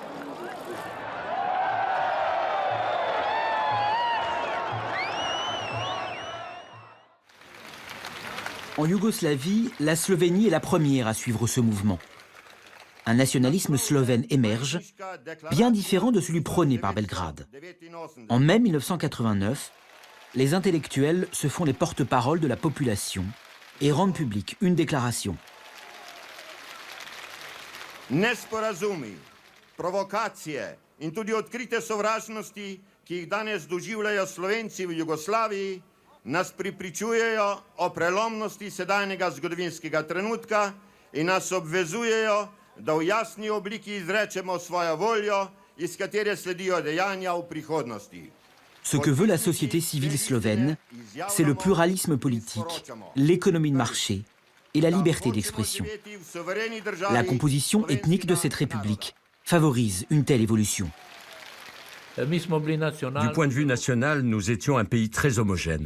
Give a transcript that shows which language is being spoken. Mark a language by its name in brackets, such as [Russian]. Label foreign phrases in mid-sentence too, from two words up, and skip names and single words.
[French] En Yougoslavie, la Slovénie est la première à suivre ce mouvement. Un nationalisme slovène émerge, bien différent de celui prôné par Belgrade. En mai 1989, les intellectuels se font les porte-paroles de la population et rendent publique une déclaration. [Slovenian] Nesporazumi, provokacije in tudi odkrite sovražnosti, ki jih danes doživljajo Slovenci v Jugoslaviji, nas pripričujejo o prelomnosti sedanjega zgodovinskega trenutka in nas obvezujejo, da v jasni obliki izrečemo svojo voljo, iz katere sledijo dejanja v prihodnosti. [French] Ce que veut la société civile slovène, c'est le pluralisme politique, l'économie de marché et la liberté d'expression. La composition ethnique de cette république favorise une telle évolution. Du point de vue national, nous étions un pays très homogène.